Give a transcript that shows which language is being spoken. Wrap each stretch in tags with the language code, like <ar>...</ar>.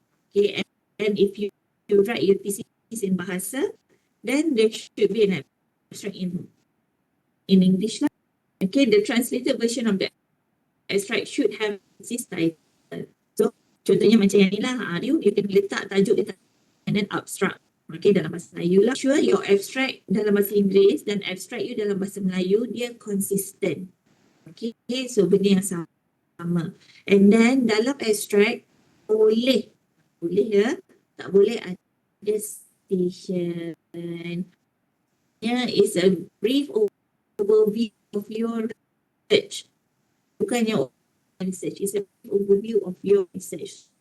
<en>Okay, and if you write your thesis in Bahasa, then there should be an abstract in English lah. Okay, the translated version of the abstract should have this title.</en> <ms>So, contohnya macam yang ni lah, you can letak tajuk dia</ms> <en>and then abstract.</en> <ms>Okay, dalam bahasa Melayu lah.</ms> <en>Sure, your abstract</en> <ms>dalam bahasa Inggeris dan abstract you dalam bahasa Melayu, dia consistent. Okay, so benda yang sama.</ms> <en>And then</en> <ms>dalam abstract, boleh ya, tak boleh ada station.</ms> <en>Yeah, it's a brief overview of your research.</en> <ms>Bukan</ms> <en>your research, it's an overview of your research.</en>